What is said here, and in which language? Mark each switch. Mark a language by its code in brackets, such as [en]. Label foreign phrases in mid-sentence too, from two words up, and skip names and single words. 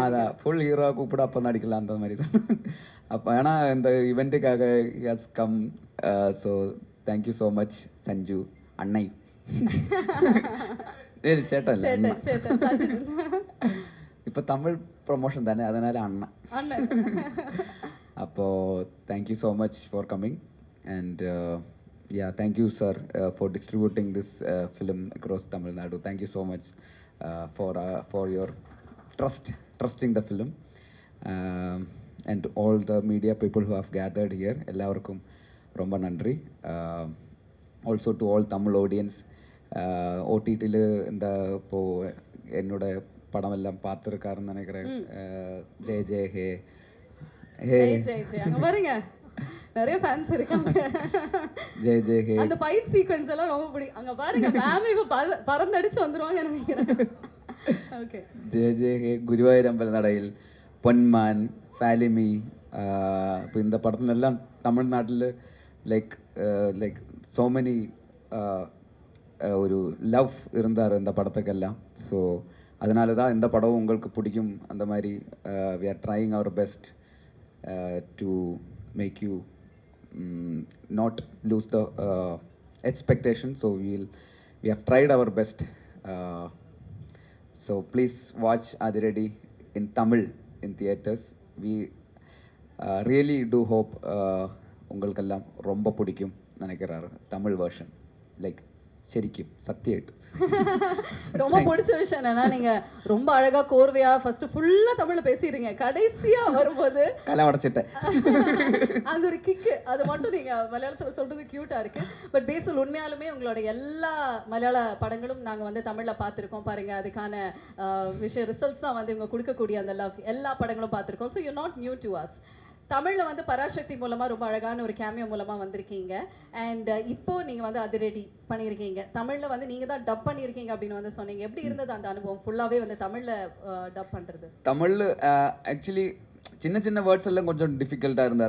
[ta] அதான் ஃபுல் ஹீரோவா கூப்பிட அப்போ நடிக்கலாம் அந்த மாதிரி சொன்னாங்க. அப்போ ஏன்னா இந்த இவெண்ட்டுக்காக [en] has come. So thank you so much சஞ்சு அண்ணை. [ta] சேட்டா இல்லை இப்போ தமிழ் ப்ரொமோஷன் தானே அதனால அண்ணன். அப்போது [en] thank you so much for coming and yeah, thank you sir for distributing this film across Tamil Nadu. Thank you so much for your trusting the film and all the media people who have gathered here. [ta] எல்லாருக்கும் ரொம்ப நன்றி. [en] Also to all Tamil audience, [ta] OTTயில் இந்த இப்போது என்னோட படம் எல்லாம் பார்த்துருக்காருன்னு நினைக்கிறேன். ஜெய் ஜெய் ஹே ஹே அங்க பாருங்க நிறைய ஃபேன்ஸ் இருக்காங்க. ஜெய் ஜெய் ஹே அந்த [en] fight sequence [ta] எல்லாம் ரொம்ப பிடிக்கும். அங்க பாருங்க மேம் இப்ப பறந்தடிச்சு வந்துருவாங்க நினைக்கிறேன். ஓகே ஜெய் ஜெய் ஹே ഗുരുവായൂരമ്പല നടയിൽ പൊന്മാൻ ഫാലിമി. ഇപ്പോൾ இந்த படத்துலெல்லாம் தமிழ்நாட்டில் [en] like so many [ta] ஒரு லவ் இருந்தார் இந்த படத்துக்கெல்லாம். ஸோ அதனால தான் இந்த படம் உங்களுக்கு பிடிக்கும். அந்த மாதிரி [en] we are trying our best to make you not lose the expectation. So we have tried our best. So please watch Adiradi in Tamil in theaters. really do hope [ta] உங்களுக்கெல்லாம் ரொம்ப பிடிக்கும் நினைக்கிறாரு தமிழ் [en] version like [ml] ശരിക്കും സത്യമായിട്ട് [ta] ரொம்ப பிடிச்ச விஷயம் என்னன்னா நீங்க ரொம்ப அழகா கோர்வையா ஃபர்ஸ்ட் ஃபுல்லா தமிழ்ல பேசிடுறீங்க, கடைசியா வரும்போது [ml] കലമടച്ചിട്ടെ [ta] அந்த ஒரு கிக்கு அது மட்டும் நீங்க மலையாளத்துல சொல்றது கியூட்டா இருக்கு. பட் பேசல் உண்மையாலுமே உங்களோட எல்லா மலையாள படங்களும் நாங்க வந்து தமிழ்ல பார்த்துருக்கோம் பாருங்க. அதுக்கான விஷயம் ரிசல்ட்ஸ் தான் வந்து இவங்க கொடுக்கக்கூடிய அந்த லவ் எல்லா படங்களும் பார்த்துருக்கோம். [en] So you not new to us. [ta] தமிழில் வந்து பராசக்தி மூலமாக ரொம்ப அழகான ஒரு கேமியோ மூலமாக வந்திருக்கீங்க. அண்ட் இப்போ நீங்கள் வந்து அதிரடி பண்ணியிருக்கீங்க. தமிழில் வந்து நீங்கள் தான் டப் பண்ணியிருக்கீங்க அப்படின்னு வந்து சொன்னீங்க. எப்படி இருந்தது அந்த அனுபவம் ஃபுல்லாகவே வந்து தமிழில் டப் பண்ணுறது? தமிழில் ஆக்சுவலி சின்ன சின்ன வேர்ட்ஸ் எல்லாம் கொஞ்சம் டிஃபிகல்ட்டாக இருந்தார்.